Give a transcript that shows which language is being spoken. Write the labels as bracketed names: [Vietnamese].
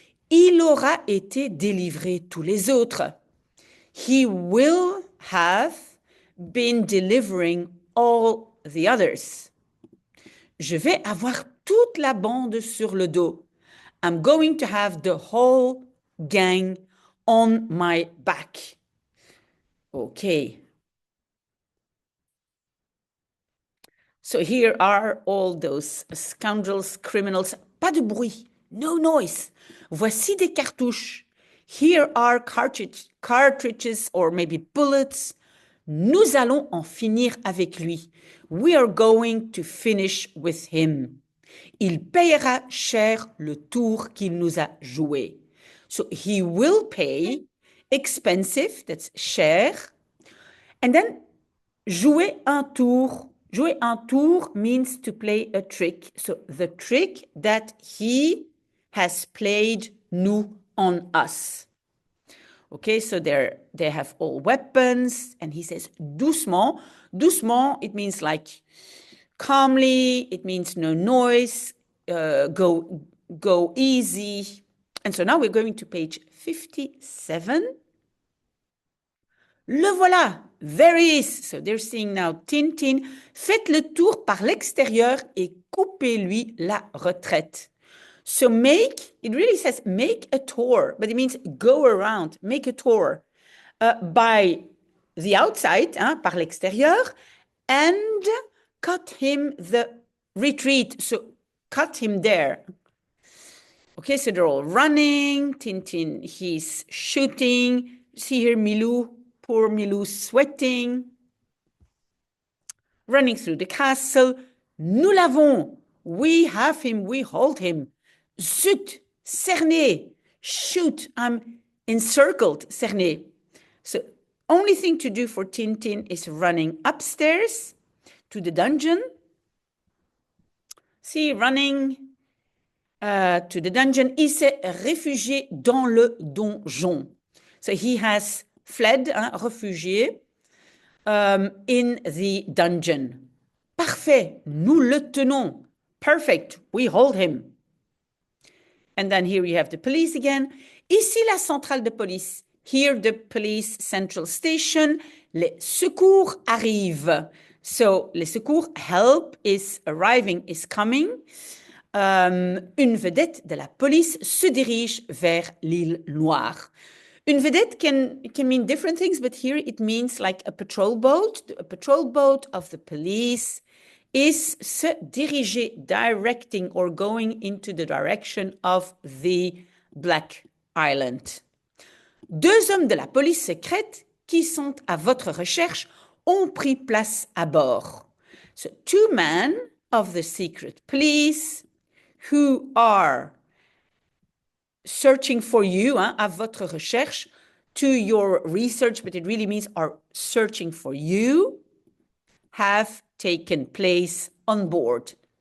[French] Il aura été délivré tous les autres. [English] He will have been delivering all the others. [French] Je vais avoir toute la bande sur le dos. [English] I'm going to have the whole gang on my back. Okay. So here are all those scoundrels, criminals. [French] Pas de bruit. [English] No noise. [French] Voici des cartouches. [English] Here are cartridges or maybe bullets. [French] Nous allons en finir avec lui. [English] We are going to finish with him. [French] Il payera cher le tour qu'il nous a joué. [English] So he will pay expensive, that's cher. And then [French] jouer un tour. Jouer un tour [English] means to play a trick. So the trick that he has played nous on us. Okay, so they have all weapons, and he says doucement. Doucement, it means like calmly, it means no noise, go easy. And so now we're going to page 57. [French] Le voilà, [English] there he is. So they're seeing now Tintin. [French] Faites le tour par l'extérieur et coupez-lui la retraite. [English] So it really says make a tour, but it means go around, make a tour by the outside, [French] par l'extérieur, [English] and cut him the retreat. So cut him there. Okay, so they're all running. Tintin, he's shooting. See here, Milou, poor Milou, sweating. Running through the castle. [French] Nous l'avons. [English] We have him. We hold him. [French] Zut, cerné. [English] Shoot, I'm encircled, cerné. So only thing to do for Tintin is running upstairs to the dungeon. See, running to the dungeon. [French] Il s'est réfugié dans le donjon. [English] So he has fled, réfugié, in the dungeon. [French] Parfait, nous le tenons. [English] Perfect, we hold him. And then here you have the police again. [French] Ici, la centrale de police. [English] Here, the police central station. [French] Les secours arrivent. [English] So, les secours, help is arriving, is coming. [French] Une vedette de la police se dirige vers l'île Noire. [English] Une vedette can mean different things, but here it means like a patrol boat. A patrol boat of the police is se diriger, directing or going into the direction of the Black Island. [French] Deux hommes de la police secrète qui sont à votre recherche ont pris place à bord. [English] So, two men of the secret police who are searching for you, [French] à votre recherche, [English] to your research, but it really means are searching for you, have taken place on board.